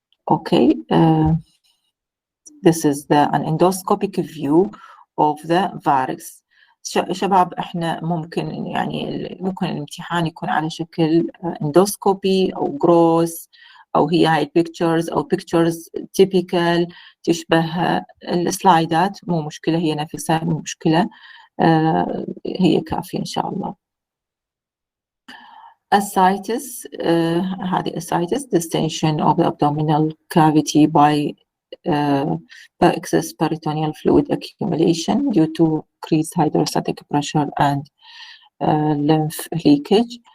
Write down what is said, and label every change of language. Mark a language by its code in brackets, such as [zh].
[en] Okay, this is an endoscopic view of the varix. [ar] شباب احنا ممكن يعني ممكن الامتحان يكون على شكل اندوسكوبي او جروس او هي هاي pictures او pictures typical تشبه السلايدات، مو مشكلة، هي نفسها مو مشكلة، هي كافية ان شاء الله. [en] Ascites, هذه ascites, distension of the abdominal cavity by excess peritoneal fluid accumulation due to increased hydrostatic pressure and lymph leakage.